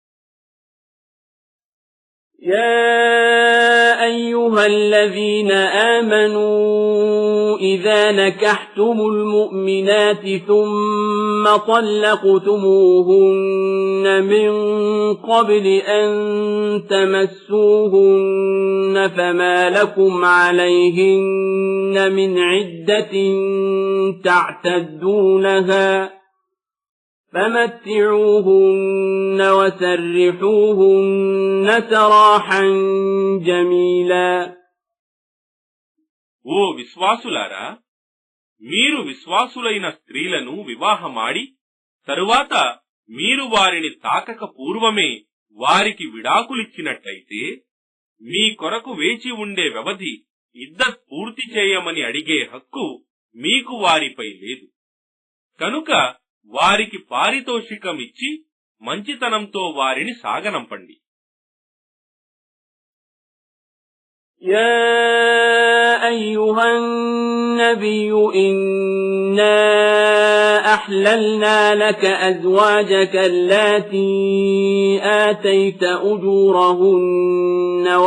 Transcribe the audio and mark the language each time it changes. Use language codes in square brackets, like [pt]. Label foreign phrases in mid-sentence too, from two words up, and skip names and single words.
[ar] يا أيها الذين آمنوا إذا نكحتم المؤمنات ثم طلقتموهن من قبل أن تمسوهن فما لكم عليهن من عدة تعتدونها فمتعوهن وسرحوهن سراحا جميلا. [te] ఓ విశ్వాసులారా, మీరు విశ్వాసులైన స్త్రీలను వివాహమాడి తరువాత మీరు వారిని తాకక పూర్వమే వారికి విడాకులిచ్చినట్టయితే మీ కొరకు వేచి ఉండే వ్యవధి ఇద్దత్ పూర్తి చేయమని అడిగే హక్కు మీకు వారిపై లేదు. కనుక వారికి పారితోషికమిచ్చి మంచితనంతో వారిని సాగనంపండి. [ar] يا أيها النبي إنا أحللنا لك أزواجك اللاتي آتيت أجورهن